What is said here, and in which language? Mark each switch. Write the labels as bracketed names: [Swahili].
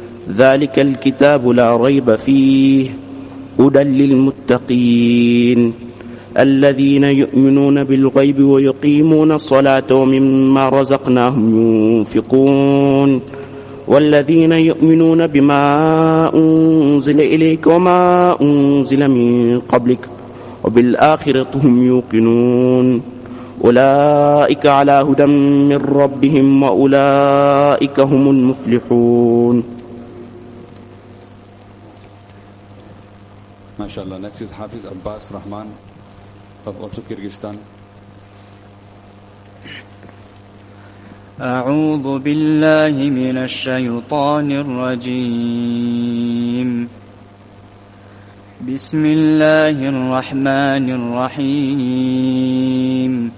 [Arabic] ذلك الكتاب لا ريب فيه، هدى للمتقين الذين يؤمنون بالغيب ويقيمون الصلاة ومما رزقناهم ينفقون، والذين يؤمنون بما أنزل إليك وما أنزل من قبلك وبالآخرة هم يوقنون، أولئك على هدى من ربهم وأولئك هم المفلحون. MashaAllah. [English] Next is Hafiz Abbas Rahman of also Kyrgyzstan. [Arabic] أعوذ بالله من الشيطان الرجيم. بسم الله الرحمن الرحيم.